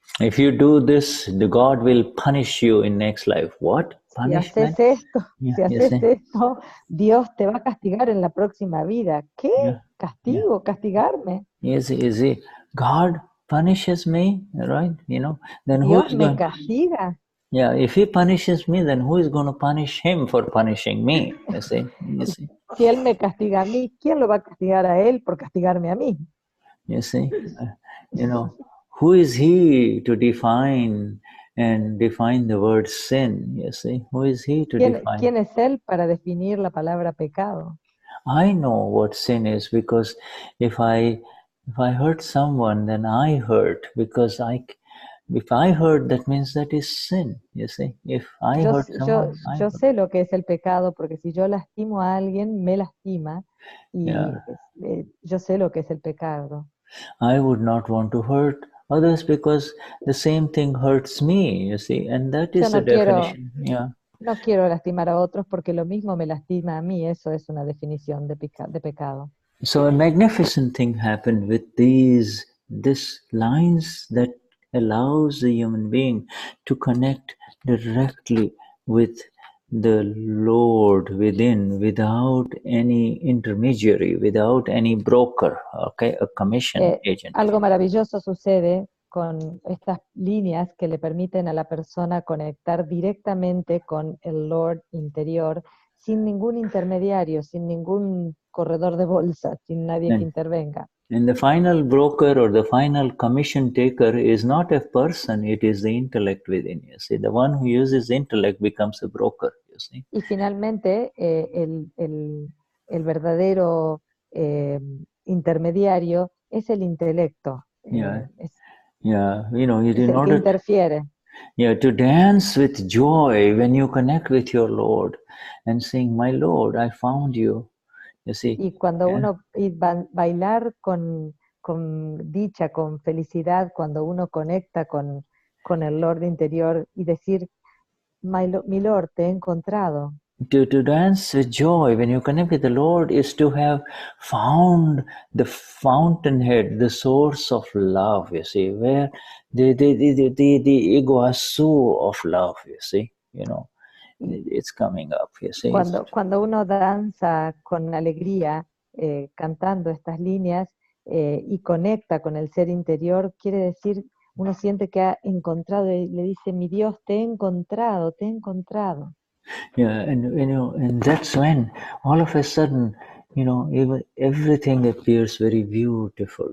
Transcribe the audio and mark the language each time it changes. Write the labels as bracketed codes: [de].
[en] If you do this, the God will punish you in next life. What? Punishment? [es] Si haces esto, Dios te va a castigar en la próxima vida. ¿Qué? ¿Castigo? ¿Castigarme? [en] Yes, God punishes me, right? You know, then [es] Dios me castiga. [en] Yeah, if he punishes me, then who is going to punish him for punishing me? You see? [es] Si él me castiga a mí, ¿quién lo va a castigar a él por castigarme a mí? [en] You see, you know, who is he to define the word sin? You see, who is he to define? [es] ¿Quién es él para definir la palabra pecado? [en] I know what sin is, because if I hurt someone, then I hurt, because if I hurt, that means that is sin. You see, if I hurt someone, [es] yo sé lo que es el pecado, porque si yo lastimo a alguien, me lastima, y yo sé lo que es el pecado. [en] I would not want to hurt others because the same thing hurts me, you see, and that is the definition. [es] No quiero lastimar a otros porque lo mismo me lastima a mí, eso es una definición de pecado. [en] So a magnificent thing happened with these lines that allows the human being to connect directly with the Lord within, without any intermediary, without any broker, okay, a commission agent. [es] Algo maravilloso sucede con estas líneas que le permiten a la persona conectar directamente con el Lord interior, sin ningún intermediario, sin ningún corredor de bolsa, sin nadie que intervenga. [en] And the final broker or the final commission taker is not a person, it is the intellect within you. See, the one who uses intellect becomes a broker, you see. [es] Y finalmente, el verdadero intermediario es el intelecto. [en] Yeah. [es] Es [en] Yeah, you know, [es] el que interfiere. [en] Yeah, to dance with joy when you connect with your Lord and sing, "My Lord, I found you." You see. [es] Y cuando uno bailar con dicha, con felicidad, cuando uno conecta con el Lord interior y decir, mi Lord, te he encontrado. [en] To dance with joy when you connect with the Lord is to have found the fountainhead, the source of love, you see, where the iguazu of love, you see, you know, it's coming up, you see. [es] Cuando uno danza con alegría, cantando estas líneas y conecta con el ser interior, quiere decir, uno siente que ha encontrado y le dice, mi Dios, te he encontrado, te he encontrado. [en] Yeah, and you know, and that's when all of a sudden, you know, even everything appears very beautiful.